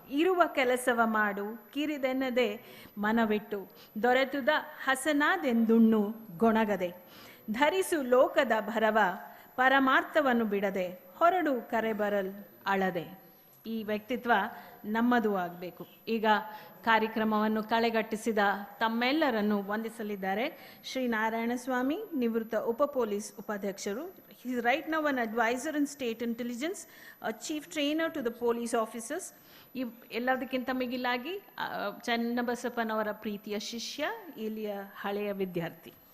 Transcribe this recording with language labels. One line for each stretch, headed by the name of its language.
Kannada: ಇರುವ ಕೆಲಸವ ಮಾಡು ಕಿರಿದೆನ್ನದೆ ಮನವಿಟ್ಟು, ದೊರೆತುದ ಹಸನಾದೆಂದುಣ್ಣು ಗೊಣಗದೆ, ಧರಿಸು ಲೋಕದ ಭರವ ಪರಮಾರ್ಥವನ್ನು ಬಿಡದೆ, ಹೊರಡು ಕರೆ ಬರಲ್ ಅಳದೆ. ಈ ವ್ಯಕ್ತಿತ್ವ ನಮ್ಮದು ಆಗಬೇಕು. ಈಗ ಕಾರ್ಯಕ್ರಮವನ್ನು ಕಳೆಗಟ್ಟಿಸಿದ ತಮ್ಮೆಲ್ಲರನ್ನು ವಂದಿಸಲಿದ್ದಾರೆ ಶ್ರೀ ನಾರಾಯಣಸ್ವಾಮಿ, ನಿವೃತ್ತ ಉಪ ಪೊಲೀಸ್ ಉಪಾಧ್ಯಕ್ಷರು.
English: He is right now an advisor in state intelligence, a chief trainer to the police officers.
Kannada: ಎಲ್ಲದಕ್ಕಿಂತ ಮಿಗಿಲಾಗಿ ಚನ್ನಬಸಪ್ಪನವರ ಪ್ರೀತಿಯ ಶಿಷ್ಯ, ಇಲ್ಲಿಯ ಹಳೆಯ ವಿದ್ಯಾರ್ಥಿ.